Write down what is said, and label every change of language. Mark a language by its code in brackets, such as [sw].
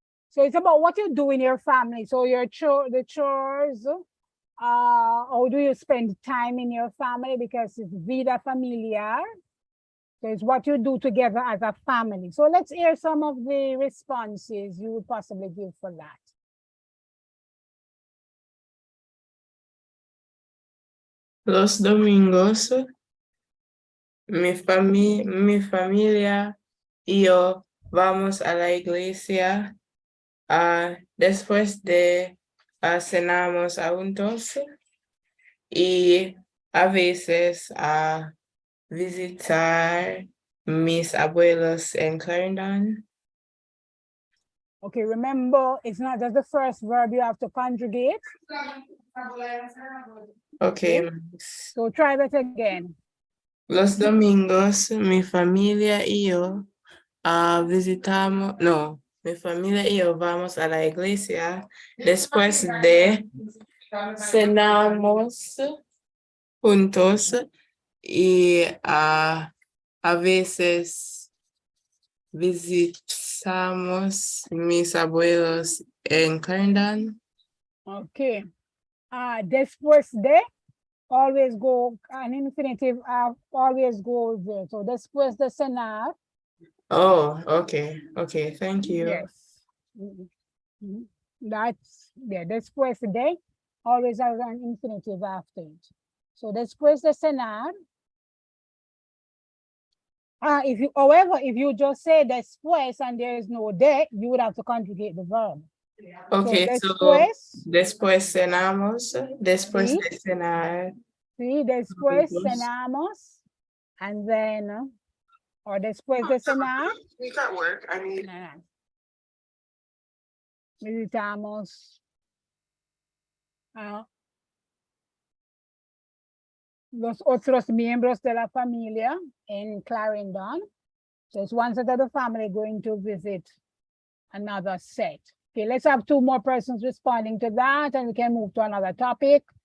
[en] So it's about what you do in your family. So your the chores, how do you spend time in your family? Because it's vida familiar. So it's what you do together as a family. So let's hear some of the responses you would possibly give for that. [es] Los domingos, mi familia y yo vamos a la iglesia. Después de cenamos juntos y a veces visitar mis abuelos en Clarendon. [en] Okay, remember, it's not just the first verb you have to conjugate. Okay. So try that again. [es] Los domingos, mi familia y yo visitamos, no, mi familia y yo vamos a la iglesia. Después de cenamos juntos y a veces visitamos mis abuelos en Clarendon. [en] Okay. Después de, always go, an infinitive always goes there. So [es] después de cenar. [en] Oh, okay. Okay, thank you. Yes. That's, yeah, después de always has an infinitive after it. So [es] después de cenar. [en] However, if you just say después and there is no de, you would have to conjugate the verb. Okay, so [es] después cenamos, después Sí. de cenar. Sí, después Juntos. cenamos, [en] and then, or [es] después de cenar. [en] We got work, I mean. [es] Visitamos los otros miembros de la familia [en] in [es] Clarendon. [en] So it's one set of the family going to visit another set. Okay, let's have 2 more persons responding to that and we can move to another topic.